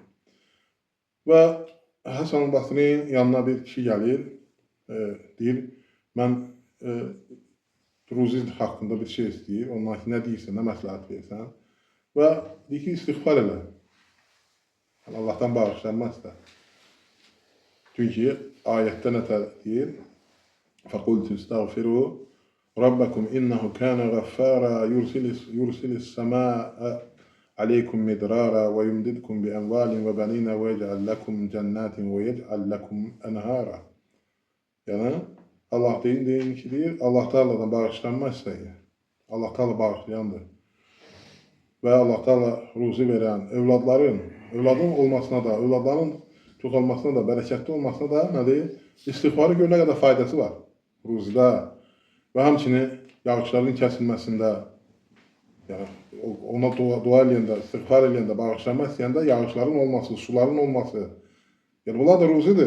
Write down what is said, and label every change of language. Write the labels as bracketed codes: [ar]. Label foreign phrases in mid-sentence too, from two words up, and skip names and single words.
[az] Və Həsən Basri'nin yanına bir kişi gəlir, deyir, mən ruzi haqqında bir şey istəyir, ondan ki, nə deyirsən, nə məsləhət verirsən və deyir ki, istiğfar elə. Allah'tan bağışlanma istə. Çünki ayətdə nə deyir? [ar] فَقُلْتُ اسْتَغْفِرُوا رَبَّكُمْ إِنَّهُ كَانَ غَفَّارًا يُرْسِلِ السَّمَاءَ عَلَيْكُمْ مِدْرَارًا وَيُمْدِدْكُمْ بِأَمْوَالٍ وَبَنِينَ وَيَجْعَلْ لَكُمْ جَنَّاتٍ وَيَجْعَلْ لَكُمْ أَنْهَارًا. [az] Yəni, Allah deyin ki, deyir, Allah Teala'dan bağışlanma istəyir. Allah Teala bağışlayandır. Və Allah Teala ruzi verən, övladın olmasına da, övladların çoxalmasına da, bərəkətli olmasına da nədir? İstiğfarı görə nə qədər faydası var ruzidə və həmçinin yağışların kəsilməsində, yəni, ona dua eləyəndə, istiğfar eləyəndə, bağışlanma istəyəndə yağışların olması, suların olması, yəni bunlar da ruzidir.